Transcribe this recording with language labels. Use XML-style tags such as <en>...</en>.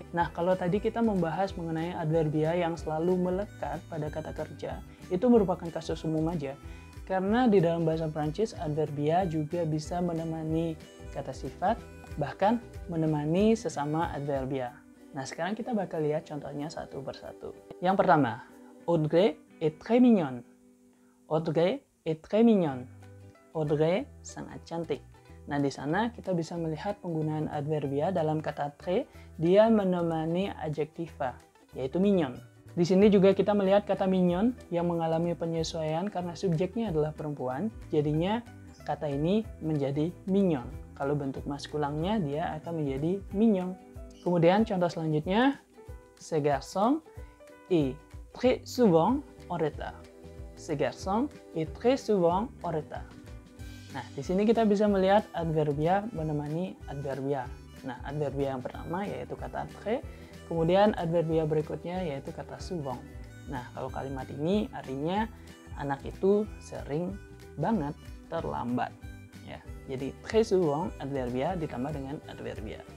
<id>Nah, kalau tadi kita membahas mengenai adverbia yang selalu melekat pada kata kerja, itu merupakan kasus umum aja. Karena di dalam bahasa Prancis, adverbia juga bisa menemani kata sifat, bahkan menemani sesama adverbia. Nah, sekarang kita bakal lihat contohnya satu persatu. Yang pertama,</id> <fr>Audrey est très mignonne. Audrey est très mignonne.</fr> <id>Audrey sangat cantik. Nah, di sana kita bisa melihat penggunaan adverbia dalam kata très, dia menemani adjektiva, yaitu mignon. Di sini juga kita melihat kata mignon yang mengalami penyesuaian karena subjeknya adalah perempuan, jadinya kata ini menjadi mignon. Kalau bentuk maskulinnya dia akan menjadi mignon. Kemudian contoh selanjutnya,</id> <fr>ce garçon est très souvent en retard. Ce garçon est très souvent en retard.</fr> <id>Nah, di sini kita bisa melihat adverbia menemani adverbia. Nah, adverbia yang pertama yaitu kata très, kemudian adverbia berikutnya yaitu kata souvent. Nah, kalau kalimat ini artinya anak itu sering banget terlambat. Ya, jadi très souvent adverbia ditambah dengan adverbia.</id>